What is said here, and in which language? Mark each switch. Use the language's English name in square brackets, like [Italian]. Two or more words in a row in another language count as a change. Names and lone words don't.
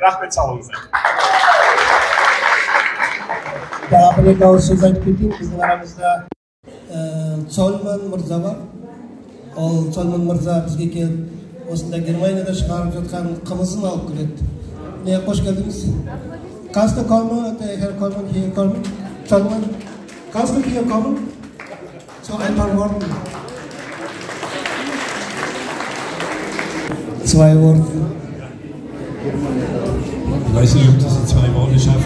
[Kazakh] Рахмет, салыңыздар. Бір-екі ауыз сөз айтып кетейін. Біздің арамызда Цольман мырза бар. Ол Цольман мырза бізге келіп осында Германияда шығарып жатқан қымызын алып келеді. Міне қош келдіңіз. [German] Kannst du kommen, Herr Kollmann, hier kommen? Zollmann, kannst du hier kommen? So ein paar Worte. 2 Worte. Ich weiß nicht, ob das in 2 Worte schaffen.